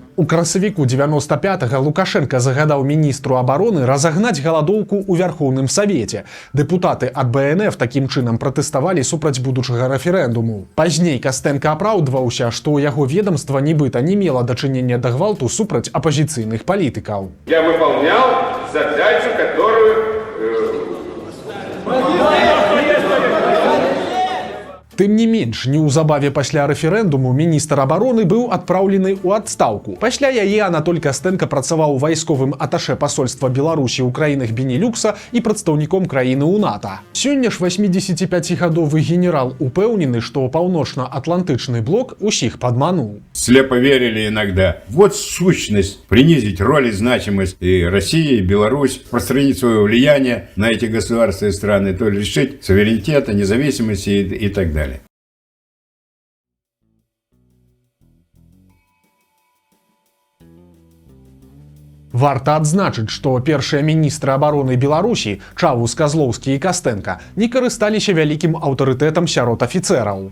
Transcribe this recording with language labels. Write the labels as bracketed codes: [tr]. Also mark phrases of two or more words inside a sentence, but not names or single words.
[be] У красавіку 95-га Лукашенко загадаў міністру абароны разагнаць галадоўку ў Вярхоўным Савеце. Дэпутаты ад БНФ такім чынам пратэставалі супраць будучага рэферэндуму. Пазней Кастэнка апраўдваўся, што ў яго ведомства нібыта не мела дачынення да гвалту супраць апазіцыйных палітыкаў. [ru] Я выполнял задачу, которую... [be] Тым не менш, неўзабаве пасля рэферэндуму міністр абароны быў адпраўлены ў адстаўку. Пасля яе Анатоль Кастэнка працаваў вайсковым аташэ пасольства Беларусі ў краінах Бенелюкса і прадстаўніком краіны ў НАТО. Сёння ж 85-гадовы генерал упэўнены, што паўночна-атлантычны блок усіх падмануў. [ru] Слепо верили иногда. Вот сущность принизить роль и значимость и России, и Беларусь, распространить свое влияние на эти государства и страны, то есть лишить суверенитета, независимости и так далее. [be] Варта адзначыць, што першыя міністры абароны Беларусі, Чавус, Казлоўскі і Кастэнка, не карысталіся вялікім аўтарытэтам сярод афіцэраў.